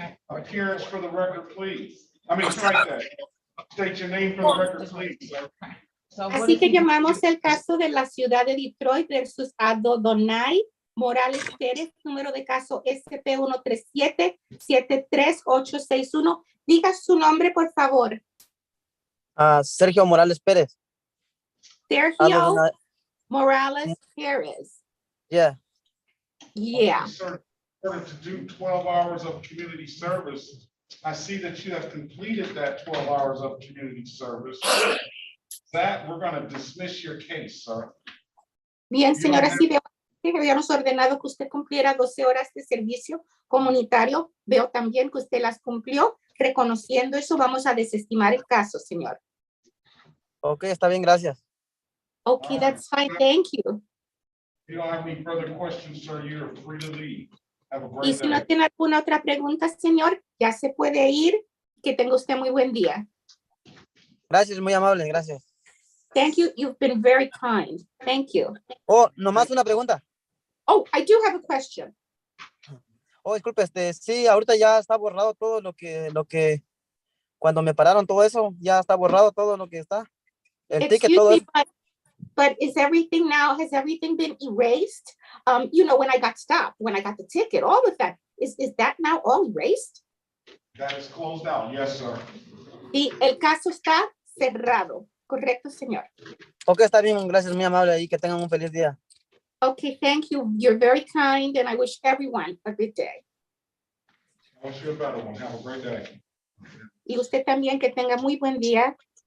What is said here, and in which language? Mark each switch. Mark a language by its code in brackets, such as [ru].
[en] Appearance for the record, please. I mean, strike that. State your name for the record, please. [es] Así que llamamos el caso de la ciudad de Detroit versus Adonai Morales Pérez, número de caso SP 137-73861. Diga su nombre, por favor. Sergio Morales Pérez. Sergio Morales Pérez. [en] Yeah. Yeah. Sir, in order to do 12 hours of community service, I see that you have completed that 12 hours of community service. That we're going to dismiss your case, sir. [es] Bien, señora, sí veo que habíamos ordenado que usted cumpliera 12 horas de servicio comunitario. Veo también que usted las cumplió. Reconociendo eso, vamos a desestimar el caso, señor. Ok, está bien, gracias. [en] Okay, that's fine. Thank you. If you don't have any further questions, sir, you're free to leave. Have a [es] Y [en] great [es] si no [en] day. [es] tiene alguna otra pregunta, señor, ya se puede ir. Que tenga usted muy buen día. Gracias, muy amable, gracias. [en] Thank you. You've been very kind. Thank you. [es] Oh, nomás una pregunta. [en] Oh, I do have a question. [es] Oh, disculpe, sí, ahorita ya está borrado todo cuando me pararon todo eso, ya está borrado todo lo que está. El ticket, [en] Excuse [es] todo [en] me, [es] eso. [en] but has everything been erased? When I got stopped, when I got the ticket, all of that, is that now all erased? That is closed out. Yes, sir. [es] Y el caso está cerrado. Correcto, señor. Ok, está bien, gracias, muy amable y que tengan un feliz día. [en] Okay, thank you. You're very kind, and I wish everyone a good day. I wish you a better one. Have a great day. [es] Y usted también que tenga muy buen día.